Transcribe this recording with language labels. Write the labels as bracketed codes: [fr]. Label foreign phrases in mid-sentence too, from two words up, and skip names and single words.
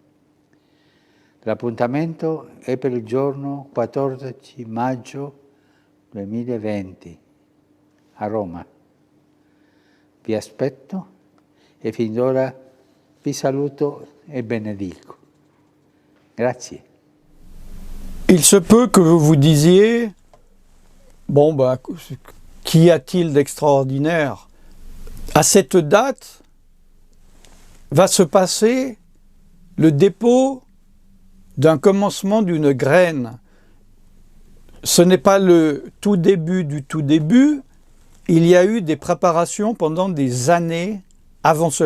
[it] L'appuntamento è per il giorno 14 maggio 2020 a Roma. Vi aspetto e fin d'ora vi saluto et benedico. Grazie. [fr] Il se peut que vous vous disiez, bon, qu'y a-t-il d'extraordinaire? À cette date va se passer le dépôt d'un commencement d'une graine. Ce n'est pas le tout début du tout début, il y a eu des préparations pendant des années avant cela.